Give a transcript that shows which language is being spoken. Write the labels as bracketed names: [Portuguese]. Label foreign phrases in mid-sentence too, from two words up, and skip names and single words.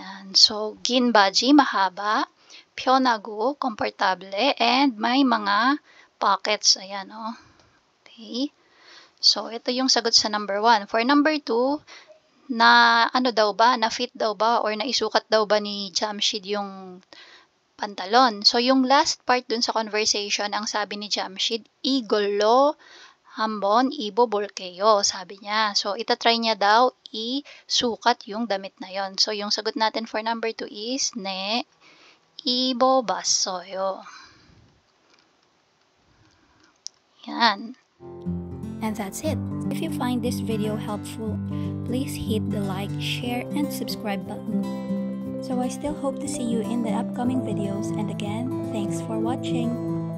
[Filipino] Yan. So, [Korean] 긴 바지, [Filipino] mahaba, 편하고, komportable, and may mga pockets. Ayan, oh. Okay. So, ito yung sagot sa number 1. [English] For number 2, [Filipino] na fit daw ba or naisukat daw ba ni Jamshid yung pantalon. So, yung last part dun sa conversation, ang sabi ni Jamshid, [Korean] 이걸로 한번 입어볼게요, [Filipino] sabi niya. So, itatry niya daw isukat yung damit na yon. So, yung sagot natin [English] for number 2 is, [Korean] 네, 입어봤어요. [Filipino] Yan. [English] And that's it. If you find this video helpful, please hit the like, share, and subscribe button. So I still hope to see you in the upcoming videos, and again, thanks for watching.